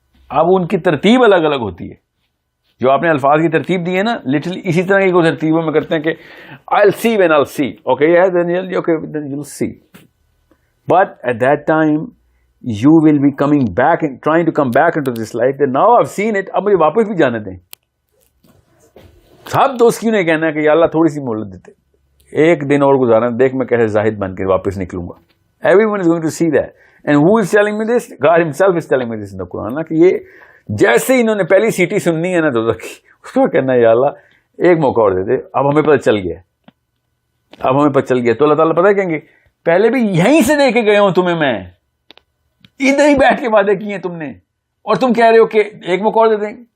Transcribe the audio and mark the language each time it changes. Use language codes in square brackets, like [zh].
[ur] اب ان کی ترتیب الگ الگ ہوتی ہے, جو آپ نے الفاظ کی ترتیب دی ہے نا, لٹرلی اسی طرح کی ترتیبوں میں کرتے ہیں کہ [en] I'll see when I'll see, okay yeah then you'll see, but at that time you will be coming back and trying to come back into this life that now I've seen it, [ur] اب مجھے واپس بھی جانے دیں. سب دوست کیوں نہیں کہنا ہے کہ یا اللہ تھوڑی سی مہلت دیتے, ایک دن اور گزارا, دیکھ میں کیسے زاہد بن کے واپس نکلوں گا. [en] Everyone is going to see that, and who is telling me this? God himself is telling me this in the Quran, [ur] کہ یہ جیسے انہوں نے پہلی سیٹی سننی ہے نا دوزخ کی, اس کو کہنا ہے یا اللہ ایک موقع اور دے دے, اب ہمیں پتہ چل گیا, اب ہمیں پتہ چل گیا. تو اللہ تعالیٰ پتہ کہیں گے پہلے بھی یہیں سے دے کے گئے ہوں تمہیں, میں ادھر ہی بیٹھ کے وعدے کیے ہیں تم نے, اور تم کہہ رہے ہو کہ ایک موقع اور دے دیں.